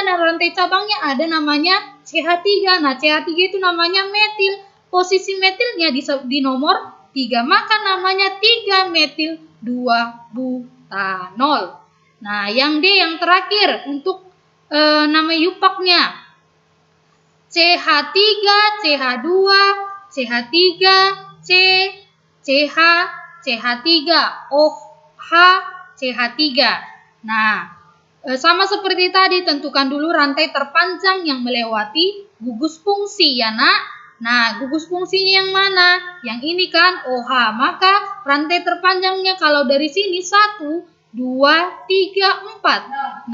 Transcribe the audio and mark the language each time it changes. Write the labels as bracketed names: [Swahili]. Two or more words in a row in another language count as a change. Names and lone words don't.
[Indonesian] Nah, rantai cabangnya ada namanya CH3. Nah, CH3 itu namanya metil. Posisi metilnya di nomor 3. Maka namanya 3 metil 2 butanol. Nah, yang D yang terakhir untuk nama IUPAC-nya. CH3, CH2, CH3, C, CH, CH3, OH, CH3. Nah, sama seperti tadi, tentukan dulu rantai terpanjang yang melewati gugus fungsi ya nak. Nah, gugus fungsinya yang mana? Yang ini kan OH. Maka rantai terpanjangnya kalau dari sini 1, 2, 3, 4.